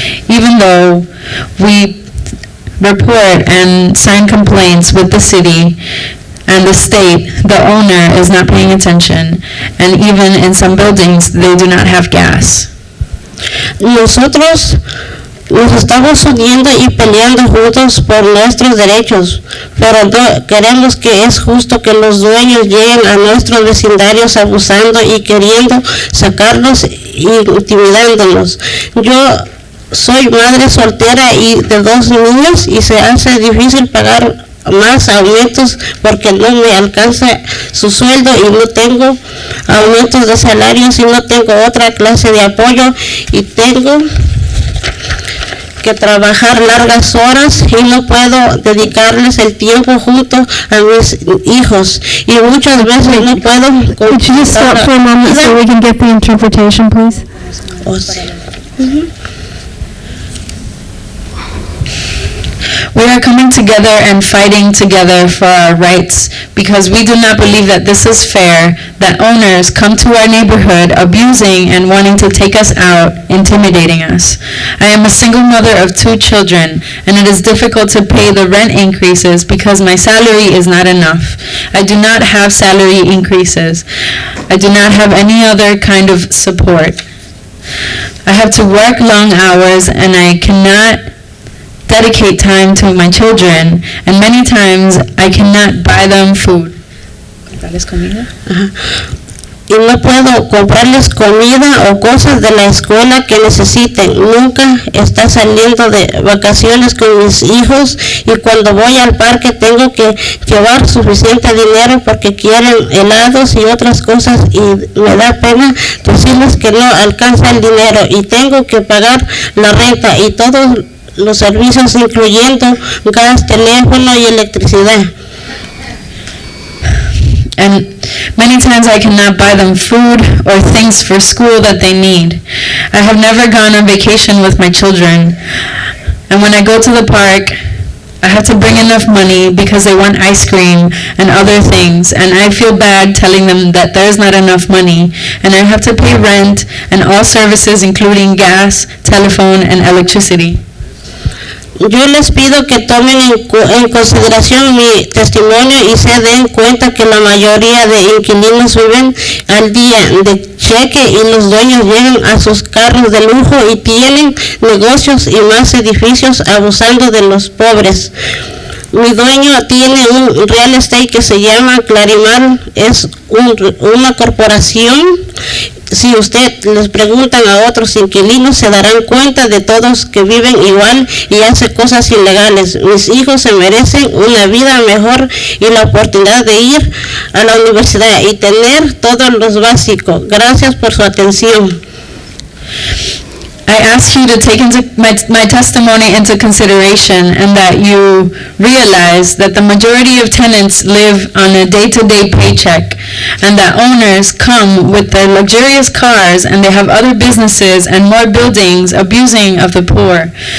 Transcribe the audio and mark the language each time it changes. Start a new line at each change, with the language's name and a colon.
English: Even though we report and sign complaints with the city and the state, the owner is not paying attention, and even in some buildings, they do not have gas.
Spanish: Nosotros nos estamos uniendo y peleando juntos por nuestros derechos, pero no queremos que es justo que los dueños lleguen a nuestros vecindarios abusando y queriendo sacarnos y intimidándonos. Yo soy madre soltera y de 2 niños y se hace difícil pagar más aumentos porque no me alcanza su sueldo y no tengo aumentos de salarios y no tengo otra clase de apoyo y tengo que trabajar largas horas y no puedo dedicarles el tiempo junto a mis hijos y muchas veces no puedo.
English: Could you just stop for a moment so we can get the interpretation, please? We are coming together and fighting together for our rights because we do not believe that this is fair, that owners come to our neighborhood abusing and wanting to take us out, intimidating us. I am a single mother of 2 children, and it is difficult to pay the rent increases because my salary is not enough. I do not have salary increases. I do not have any other kind of support. I have to work long hours and I cannot dedicate time to my children, and many times I cannot buy them food.
Spanish: Y no puedo comprarles comida o cosas de la escuela que necesiten. Nunca está saliendo de vacaciones con mis hijos y cuando voy al parque tengo que llevar suficiente dinero porque quieren helados y otras cosas y me da pena decirles que no alcanza el dinero y tengo que pagar la renta y todos los servicios incluyendo gas, teléfono y electricidad.
English: And many times I cannot buy them food or things for school that they need. I have never gone on vacation with my children. And when I go to the park, I have to bring enough money because they want ice cream and other things. And I feel bad telling them that there's not enough money. And I have to pay rent and all services including gas, telephone, and electricity.
Spanish: Yo les pido que tomen en consideración mi testimonio y se den cuenta que la mayoría de inquilinos viven al día de cheque y los dueños llegan a sus carros de lujo y tienen negocios y más edificios abusando de los pobres. Mi dueño tiene un real estate que se llama Clarimar, es una corporación. Si usted les preguntan a otros inquilinos, se darán cuenta de todos que viven igual y hacen cosas ilegales. Mis hijos se merecen una vida mejor y la oportunidad de ir a la universidad y tener todo lo básico. Gracias por su atención.
English: I ask you to take my testimony into consideration and that you realize that the majority of tenants live on a day-to-day paycheck and that owners come with their luxurious cars and they have other businesses and more buildings abusing of the poor.